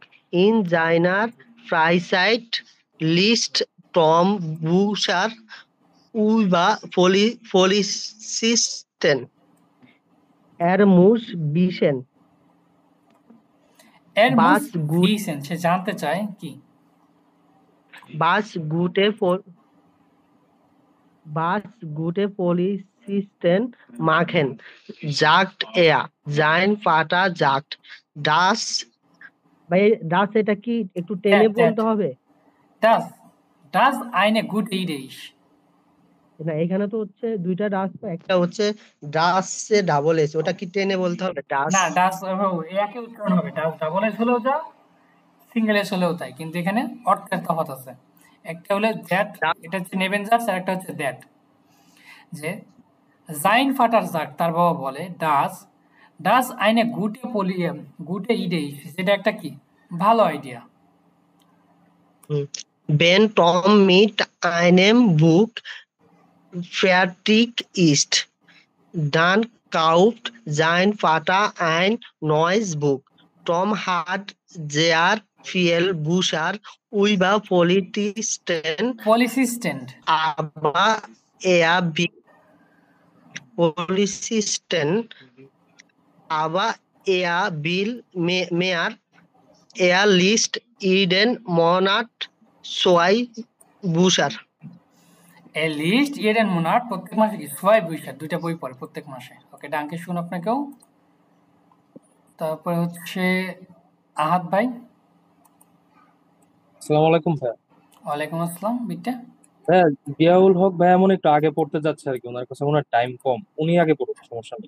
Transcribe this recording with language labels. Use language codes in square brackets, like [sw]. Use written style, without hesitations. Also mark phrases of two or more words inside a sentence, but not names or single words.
[de] In seiner Freizeit liest Tom Bücher über Polizisten. Er muss wissen, [bn] এর [de] was gut, [bn] ভিসেন, সে জানতে চায় কি [de] was gute Polizisten machen, sagt er. Sein Vater sagt, das [bn] এটা কি একটু টেনে বলতে হবে? [de] Das das eine gut Idee. [bn] না, এখানে তো হচ্ছে দুইটা ডাস, তো একটা হচ্ছে ডাস এ [en] double s, [bn] ওটা কি টেনে বলতে হবে? [de] ডাস [bn] না, ডাজ একই উচ্চারণ হবে। ডাজ [en] double s [bn] হলেও যা, [en] single s [bn] হলেও তাই, কিন্তু এখানে অর্থের তফাৎ আছে। একটা হলো দ্যাট, এটা হচ্ছে নেবেনজার্স, আর একটা হচ্ছে দ্যাট। যে [de] sein Vater sagt, [bn] তার বাবা বলে [de] das das eine gute Idee, [bn] যেটা একটা কি ভালো আইডিয়া। [de] Wenn Tom mit einem Buch fertig ist, dann kauft sein Vater ein neues Buch. Tom hat sehr viel Bücher über Polizisten, aber er will mehr. Er liest jeden Monat 2 Bücher. লিস্ট jeden Monat, [bn] প্রত্যেক মাসে কি 2 Bücher, 2টা বই পড়ে প্রত্যেক মাসে। ওকে, [de] Danke schön [bn] আপনাকেও। তারপরে হচ্ছে আহাদ ভাই। [ar] السلام عليكم ভাই। وعليكم السلام বিট্টা। [bn] ভাইয়া জিয়াউল হক ভাই এমন একটু আগে পড়তে যাচ্ছে আর কি, ওনার কাছে ওনার টাইম কম, উনি আগে পড়ুন, সমস্যা নেই।